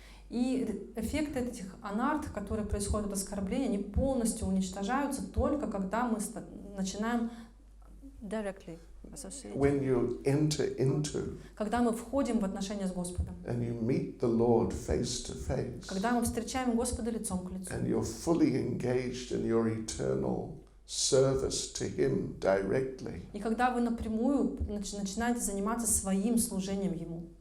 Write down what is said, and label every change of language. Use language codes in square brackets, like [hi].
[ru] И эффекты этих анарт, которые происходят от оскорбления, они полностью уничтожаются только когда мы начинаем [en] directly associate. When you enter into [ru] Когда мы входим в отношения с Господом. [en] and you meet the Lord face to face. [ru] Когда мы встречаем Господа лицом к лицу. [en] And you're fully engaged in your eternal service to Him directly. [ru] И когда вы напрямую начинаете заниматься своим служением Ему.